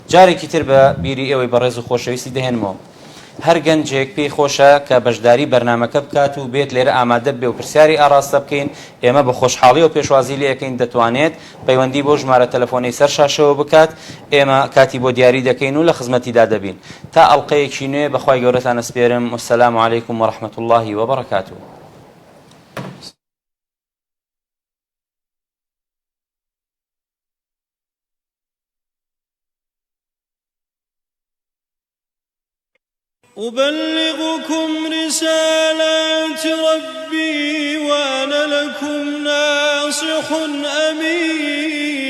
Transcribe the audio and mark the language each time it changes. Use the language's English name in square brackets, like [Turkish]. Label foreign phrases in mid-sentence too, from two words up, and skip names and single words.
[Central Kurdish] جارێکی تر بە بیری ئەوەی بەڕێز و خۆشەویستی دەهێنمەوە هەر گەنجێک پێی خۆشە کە بەشداری بەرنامەکە بکات و بێت لێرە ئامادە بێ و پرسیاری ئاراستە بکەین ئێمە بە خۆشحاڵی و پێشوازی لێ یەکەین دەتوانێت پەیوەندی بۆ ژمارە تەلەفۆنەی سەر شاشەوە بکات ئێمە کاتی بۆ دیاری دەکەین و لە خزمەتیدا دەبین تا ئەڵلقەیەکی نوێ بەخوای گەورەتان ئەسپێرم [Arabic] والسلام عەلەیکم وەڕەحمەت الله وبەڕەکاتوه. أبلغكم رسالات ربي وأنا لكم ناصح أمين